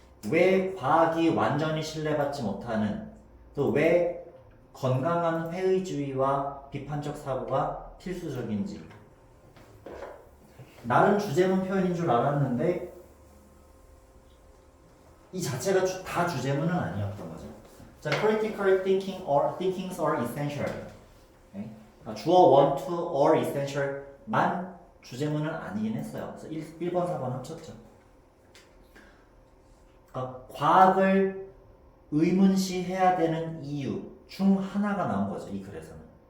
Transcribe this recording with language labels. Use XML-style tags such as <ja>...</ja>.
<ko>왜 과학이 완전히 신뢰받지 못하는, 또 왜 건강한 회의주의와 비판적 사고가 필수적인지. 나름 주제문 표현인 줄 알았는데 이 자체가 다 주제문은 아니었던 거죠.</ko> <en>자, critical thinking or thinkings are essential.</en> <ko>네? 주어 want to or essential만 주제문은 아니긴 했어요. 그래서 1번, 4번 합쳤죠. 그러니까 과학을 의문시해야 되는 이유 중 하나가 나온 거죠. 이 글에서는.</ko>